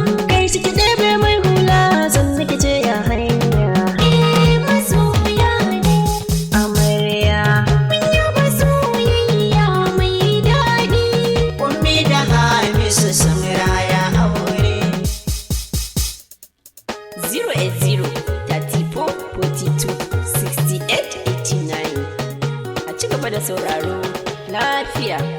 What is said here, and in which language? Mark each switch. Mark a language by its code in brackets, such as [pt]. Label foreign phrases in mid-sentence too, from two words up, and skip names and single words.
[ha] Kai shi ki ɗebe mai hula, sannu ki ce ya hanya. Eh, masoya ne. Amarya. Mun yaba soyayya mai daɗi. Ummi da Hamisu sun raya aure. [en] Zero eight zero thirty-four forty-two sixty-eight eighty-nine. [ha] A ci gaba da sauraro lafiya.